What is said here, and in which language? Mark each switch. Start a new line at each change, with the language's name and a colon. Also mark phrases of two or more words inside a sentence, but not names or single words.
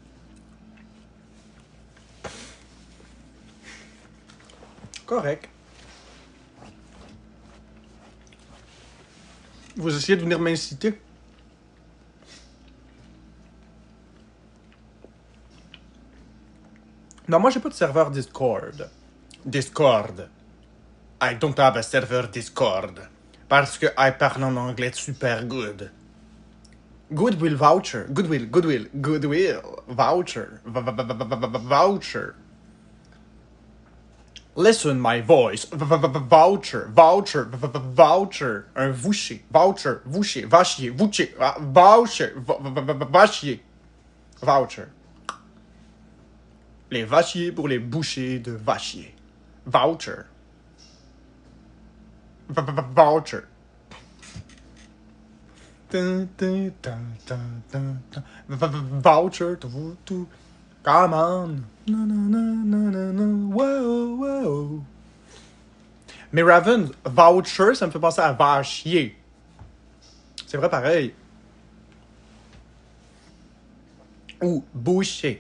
French: Correct. Vous essayez de venir m'inciter. Non, moi j'ai pas de serveur Discord. Discord.
English: I don't have a server Discord.
French: Parce que I parle en anglais
English: super good. Goodwill voucher. Goodwill voucher. Voucher. Listen my voice. Voucher. Voucher. Un voucher. Voucher. Vachier. Voucher. Voucher. Vachier. Voucher.
French: Les vachiers pour les bouchers de vachier. Voucher. Voucher. Voucher.
English: Come on. Wow.
French: Mais Raven, voucher, ça me fait penser à vachier. C'est vrai pareil. Ou boucher.